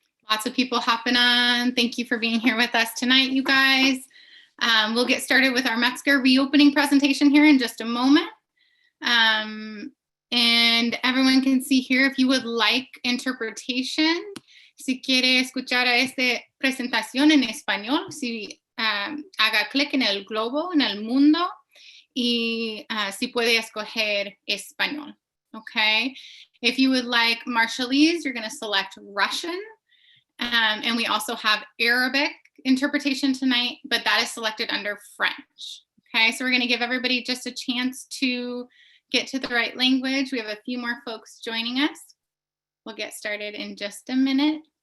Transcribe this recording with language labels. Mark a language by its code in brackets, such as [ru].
[en] Lots of people hopping on. Thank you for being here with us tonight, you guys. We'll get started with our Metzger reopening presentation here in just a moment. And everyone can see here if you would like interpretation. [es] Si quiere escuchar a esta presentación en español, si haga clic en el globo, en el mundo, y si puede escoger español, okay? [en] If you would like Marshallese, you're gonna select Russian. And we also have Arabic interpretation tonight, but that is selected under French. Okay, so we're going to give everybody just a chance to get to the right language. We have a few more folks joining us. We'll get started in just a minute.